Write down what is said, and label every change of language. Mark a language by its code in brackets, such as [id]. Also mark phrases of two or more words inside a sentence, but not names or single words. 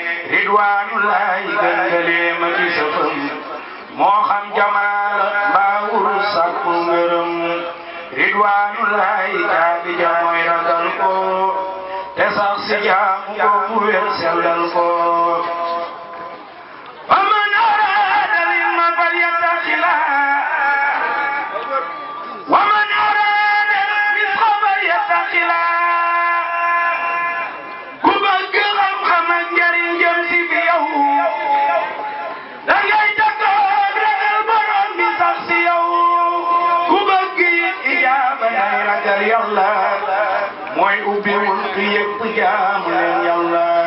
[wo] Ridwaanullaahi gëngalee ma ci sa fëm. Moo xam jamaal mbaa wurus sàkku ngërëm. Ridwaanullaahi caabi ja mooy ragal ko. Te sax si jaamu ko bu wér sellal ko. [ar] ومن أراد العلم فليتق الله. ومن أراد الرزق فليتق الله. [wo] Ku bëgg xam-xam ak njariñ jëm si fi yow. Da ngay takkoon ragal Borom bi sax si yow. Ku bëgg it ijaaba nay ragal Yàlla. Mooy ubbi wuntu yépp jaamu leen Yàlla.